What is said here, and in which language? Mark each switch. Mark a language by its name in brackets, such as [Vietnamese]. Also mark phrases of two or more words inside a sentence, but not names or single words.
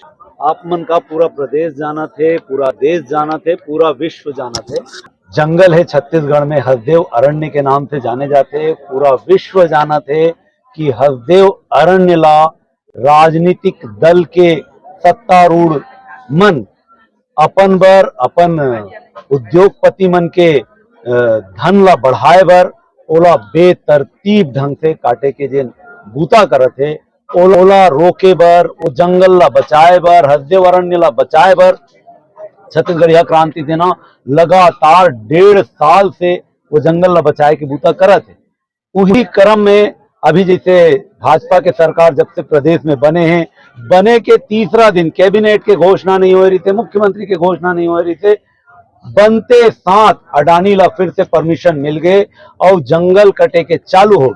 [Chhattisgarhi] नमस्कार। आप मन का पूरा प्रदेश जाना थे, पूरा देश जाना थे, पूरा विश्व जाना थे। जंगल है छत्तीसगढ़ में, हसदेव अरण्य के नाम से जाने जाते। पूरा विश्व जाना थे कि हसदेव अरण्य ला राजनीतिक दल के सत्तारूढ़ मन अपन बर, अपन उद्योगपति मन के धन ला बढ़ाए बर ओला बेतरतीब ढंग से काटे के जे बूता करत है, ओला रोके बर, वो जंगल ला बचाए बर, हसदेव अरण्य ला बचाए बर छत्तीसगढ़ यह क्रांति सेना लगातार 1.5 साल से वो जंगल ला बचाए के बूता करत है। उही क्रम में अभी जैसे भाजपा के सरकार जब से प्रदेश में बने हैं, बने के तीसरा दिन कैबिनेट के घोषणा नहीं हो रही थे, मुख्यमंत्री के घोषणा नहीं हो रही थे, बनते साथ अडानी ला फिर से परमिशन मिल गए और जंगल कटे के चालू हो गए।